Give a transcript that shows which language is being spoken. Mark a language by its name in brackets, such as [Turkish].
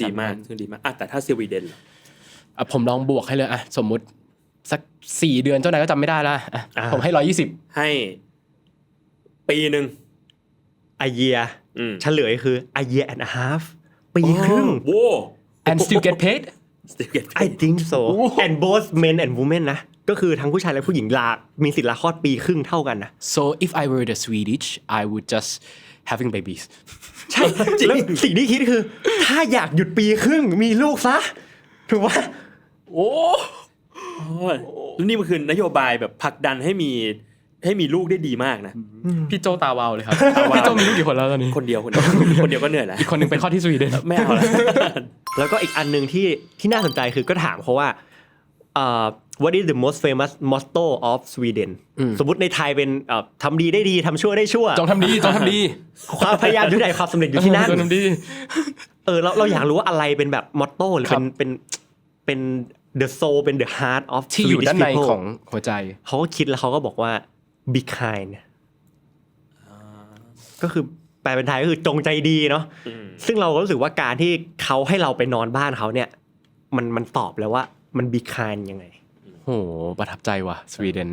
[Thai] ดีมากแต่ถ้าสวีเดน ผมลองบวกให้เลยสมมุติสัก4 เดือนเจ้านายก็จำไม่ได้แล้วผมให้120 ให้ปีนึง [English] a year [Thai] เฉลยคือ [English] a year and a half [Thai] ปีครึ่ง [English] and still get paid I think so and both men and women นะ [Thai] ก็คือทั้งผู้ชายและผู้หญิงมีสิทธิ์ลาคลอดปีครึ่งเท่ากันนะ [English] So if I were the Swedish I would just having babies [Thai] ใช่แล้วสิ่งที่คิดคือถ้าอยากหยุดปีครึ่งมีลูกซะถูกป่ะ โอ้ แล้วนี่มันคือนโยบายแบบผลักดันให้มีลูกได้ดีมากนะ พี่โจตาวาวเลยครับพี่โจมีลูกกี่คนแล้วตอนนี้ คนเดียวก็เหนื่อยแล้ว อีกคนนึงเป็นข้อที่สวีเดน ไม่เอาละ แล้วก็อีกอันนึงที่น่าสนใจคือก็ถามเขาว่า [English] what is the most famous motto of Sweden [Thai] สมมติในไทยเป็นทำดีได้ดีทำชั่วได้ชั่ว จงทำดี ความพยายามอยู่ไหนความสำเร็จอยู่ที่นั่น จงทำดี เราอยากรู้ว่าอะไรเป็นแบบมอตโต้หรือ ครับ [English] เป็น the soul เป็น the heart of [Thai] ที่อยู่ [English] Swedish [Thai] ด้านใน [English] people [Thai] ของหัวใจ เขาก็คิดแล้วเขาก็บอกว่า [English] be kind [Thai] ก็คือแปลเป็นไทยก็คือจงใจดีเนาะซึ่งเราก็รู้สึกว่าการที่เขาให้เราไปนอนบ้านเขาเนี่ยมันตอบแล้วว่ามัน be kind ยังไง โหประทับใจว่ะสวีเดน